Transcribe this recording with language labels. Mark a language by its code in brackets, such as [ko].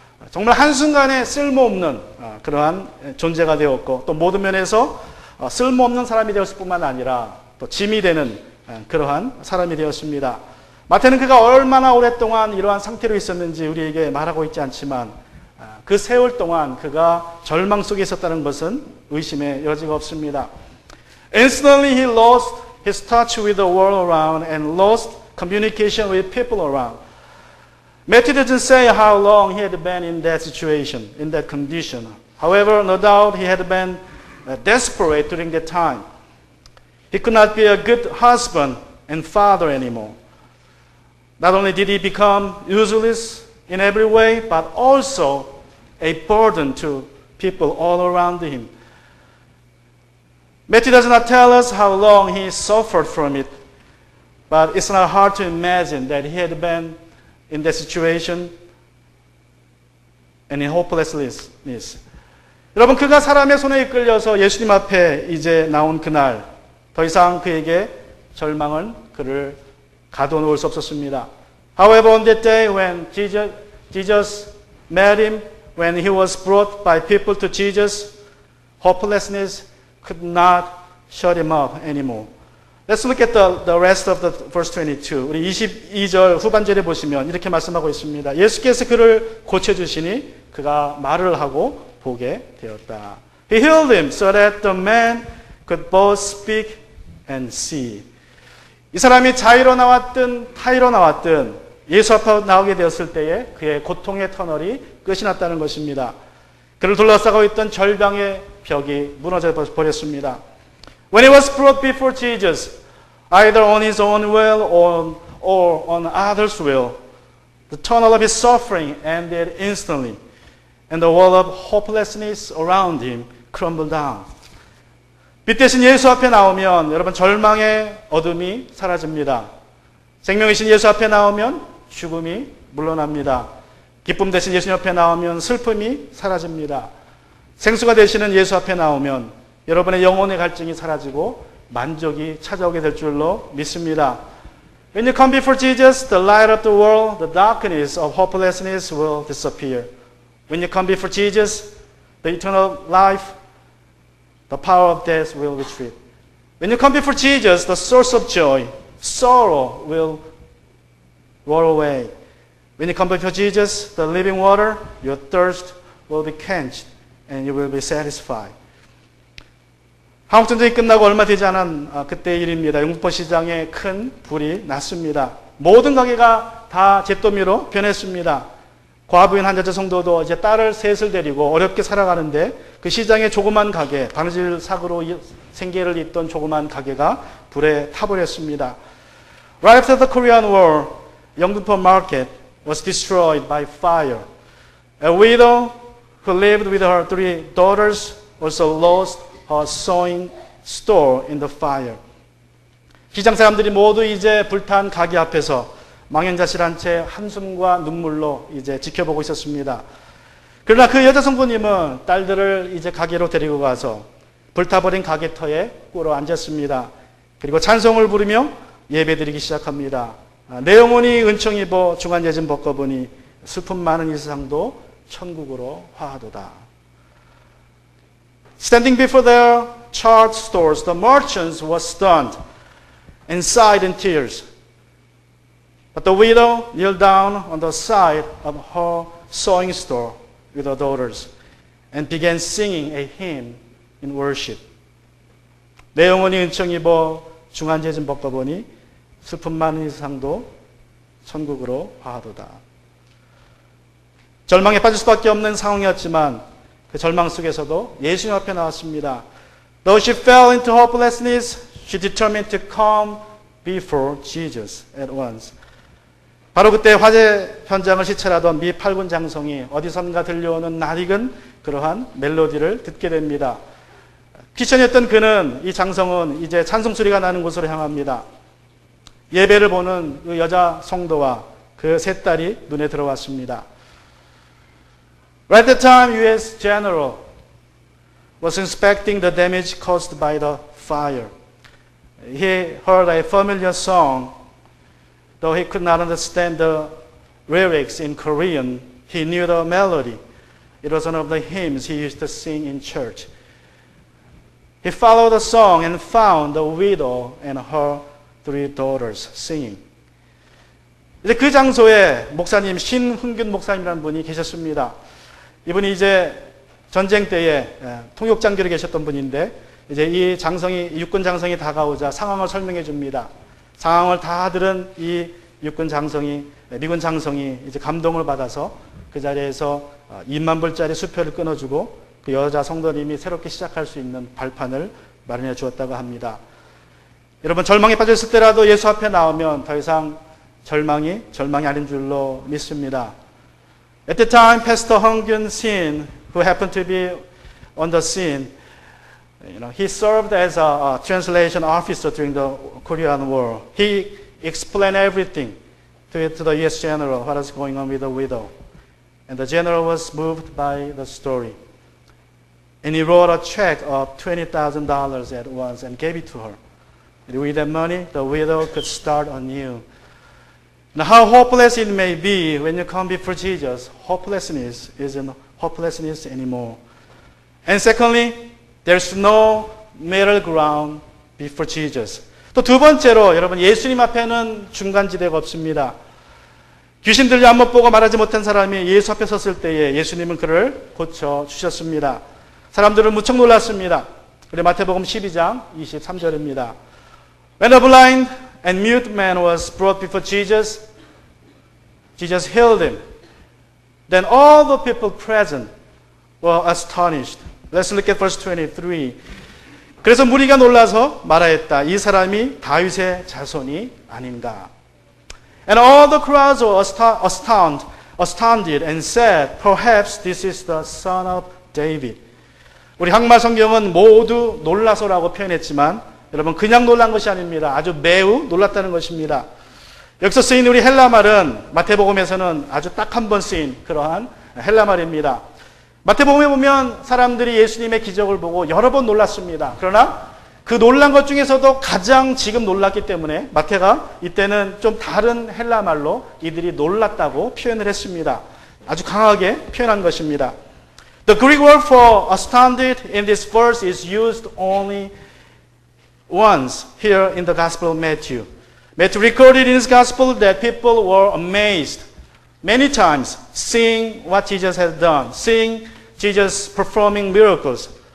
[ko] 정말 한순간에 쓸모없는 그러한 존재가 되었고 또 모든 면에서 쓸모없는 사람이 되었을 뿐만 아니라 또 짐이 되는 그러한 사람이 되었습니다. 마태는 그가 얼마나 오랫동안 이러한 상태로 있었는지 우리에게 말하고 있지 않지만 그 세월 동안 그가 절망 속에 있었다는 것은 의심의 여지가 없습니다. [en] Instantly he lost his touch with the world around and lost communication with people around. Matthew doesn't say how long he had been in that situation, in that condition. However, no doubt he had been desperate during that time. He could not be a good husband and father anymore. Not only did he become useless in every way, but also a burden to people all around him. Matthew does not tell us how long he suffered from it, but it's not hard to imagine that he had been in that situation and in hopelessness. [ko] 여러분, 그가 사람의 손에 이끌려서 예수님 앞에 이제 나온 그날, 더 이상 그에게 절망은 그를 가둬놓을 수 없었습니다. [en] However, on that day when Jesus met him, when he was brought by people to Jesus, hopelessness could not shut him up anymore. Let's look at the rest of the verse 22. [ko] 우리 22절 후반절에 보시면 이렇게 말씀하고 있습니다. 예수께서 그를 고쳐주시니 그가 말을 하고 보게 되었다. [en] He healed him so that the man could both speak and see. [ko] 이 사람이 자유로 나왔든 타의로 나왔든 예수 앞에 나오게 되었을 때에 그의 고통의 터널이 끝이 났다는 것입니다. 그를 둘러싸고 있던 절망의 벽이 무너져 버렸습니다. [en] When he was brought before Jesus, either on his own will or on others' will, the tunnel of his suffering ended instantly, and the wall of hopelessness around him crumbled down. [ko] 빛 대신 예수 앞에 나오면 여러분 절망의 어둠이 사라집니다. 생명이신 예수 앞에 나오면 죽음이 물러납니다. 기쁨 대신 예수 옆에 나오면 슬픔이 사라집니다. 생수가 되시는 예수 앞에 나오면 여러분의 영혼의 갈증이 사라지고 만족이 찾아오게 될 줄로 믿습니다. [en] When you come before Jesus, the light of the world, the darkness of hopelessness will disappear. When you come before Jesus, the eternal life, the power of death will retreat. When you come before Jesus, the source of joy, sorrow will roll away. When you come before Jesus, the living water, your thirst will be quenched and you will be satisfied. [ko] 한국전쟁이 끝나고 얼마 되지 않은 그때 일입니다. 영등포 시장에 큰 불이 났습니다. 모든 가게가 다 잿더미로 변했습니다. 과부인 한자재 성도도 이제 딸을 셋을 데리고 어렵게 살아가는데 그 시장의 조그만 가게, 바느질 사고로 생계를 잇던 조그만 가게가 불에 타버렸습니다. [en] Right after the Korean War, 영등포 market was destroyed by fire. A widow who lived with her 3 daughters also lost her sewing store in the fire. [ko] 시장 사람들이 모두 이제 불탄 가게 앞에서 망연자실한 채 한숨과 눈물로 이제 지켜보고 있었습니다. 그러나 그 여자 성도님은 딸들을 이제 가게로 데리고 가서 불타버린 가게터에 꿇어 앉았습니다. 그리고 찬송을 부르며 예배드리기 시작합니다. 내 영혼이 은총 입어 중환예진 벗겨보니 슬픔 많은 이 세상도 천국으로 화하도다. [en] Standing before their charred stores, the merchants were stunned and sighed in tears. But the widow kneeled down on the side of her sewing store with her daughters and began singing a hymn in worship. [ko] 내 영혼이 은총 입어 중환제진 벗겨보니 슬픔 많은 이 세상도 천국으로 화하도다. 절망에 빠질 수밖에 없는 상황이었지만 그 절망 속에서도 예수님 앞에 나왔습니다. [en] Though she fell into hopelessness, she determined to come before Jesus at once. [ko] 바로 그때 화재 현장을 시찰하던 미 8군 장성이 어디선가 들려오는 낯익은 그러한 멜로디를 듣게 됩니다. 귀천이었던 그는, 이 장성은 이제 찬송 소리가 나는 곳으로 향합니다. 예배를 보는 그 여자 성도와 그 세 딸이 눈에 들어왔습니다. [en] Right at the time, U.S. General was inspecting the damage caused by the fire. He heard a familiar song. Though he could not understand the lyrics in Korean, he knew the melody. It was one of the hymns he used to sing in church. He followed the song and found the widow and her 3 daughters singing. [ko] 이제 그 장소에 목사님 신흥균 목사님이라는 분이 계셨습니다. 이분이 이제 전쟁 때에 통역장교로 계셨던 분인데 이제 이 장성이 육군 장성이 다가오자 상황을 설명해 줍니다. 상황을 다 들은 이 육군 장성이, 미군 장성이 이제 감동을 받아서 그 자리에서 2만 불짜리 수표를 끊어주고 그 여자 성도님이 새롭게 시작할 수 있는 발판을 마련해 주었다고 합니다. 여러분, 절망에 빠졌을 때라도 예수 앞에 나오면 더 이상 절망이 아닌 줄로 믿습니다. [en] At the time, Pastor Hong-Gyun Shin, who happened to be on the scene, he served as a translation officer during the Korean War. He explained everything to the U.S. general, what was going on with the widow. And the general was moved by the story. And he wrote a check of $20,000 at once and gave it to her. And with that money, the widow could start anew. Now, how hopeless it may be when you come before Jesus, hopelessness isn't hopelessness anymore. And secondly, there's no middle ground before Jesus. [ko] 또 두 번째로 여러분, 예수님 앞에는 중간지대가 없습니다. 귀신 들려 안 못 보고 말하지 못한 사람이 예수 앞에 섰을 때에 예수님은 그를 고쳐주셨습니다. 사람들은 무척 놀랐습니다. 우리 마태복음 12장 23절입니다. [en] When a blind and mute man was brought before Jesus, Jesus healed him. Then all the people present were astonished Let's look at verse 23. [ko] 그래서 무리가 놀라서 말하였다. 이 사람이 다윗의 자손이 아닌가. [en] And all the crowds were astounded and said, Perhaps this is the son of David. [ko] 우리 한국말 성경은 모두 놀라서라고 표현했지만 여러분 그냥 놀란 것이 아닙니다. 아주 매우 놀랐다는 것입니다. 여기서 쓰인 우리 헬라말은 마태복음에서는 아주 딱 한 번 쓰인 그러한 헬라말입니다. 마태복음에 보면 사람들이 예수님의 기적을 보고 여러 번 놀랐습니다. 그러나 그 놀란 것 중에서도 가장 지금 놀랐기 때문에 마태가 이때는 좀 다른 헬라말로 이들이 놀랐다고 표현을 했습니다. 아주 강하게 표현한 것입니다. [en] The Greek word for astounded in this verse is used only once here in the Gospel of Matthew. Matthew recorded in his Gospel that people were amazed many times seeing what Jesus had done, seeing Jesus performing miracles.